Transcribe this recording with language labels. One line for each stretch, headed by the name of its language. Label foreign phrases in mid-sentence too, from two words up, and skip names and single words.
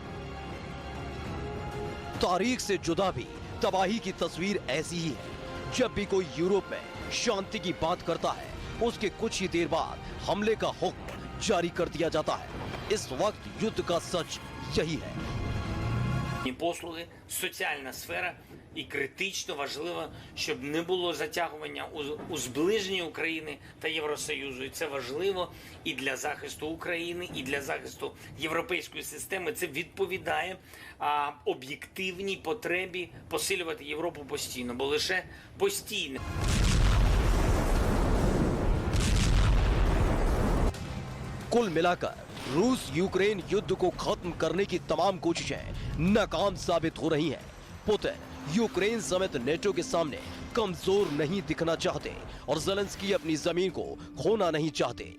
Hindi: तारीख से जुदा भी तबाही की तस्वीर ऐसी ही है। जब भी कोई यूरोप में शांति की बात करता है, उसके कुछ ही देर बाद हमले का हुक्म जारी कर दिया जाता है। इस वक्त युद्ध का सच यही है।
Ukrainian: Послуги, соціальна сфера, і критично важливо, щоб не було затягування у зближенні України та Євросоюзу. І це важливо і для захисту України, і для захисту європейської системи. Це відповідає об'єктивній потребі посилювати Європу постійно, бо лише постійно.
Hindi: कुल मिलाकर रूस यूक्रेन युद्ध को खत्म करने की तमाम कोशिशें नाकाम साबित हो रही हैं। पुतिन यूक्रेन समेत नेटो के सामने कमजोर नहीं दिखना चाहते और ज़ेलेंस्की अपनी जमीन को खोना नहीं चाहते।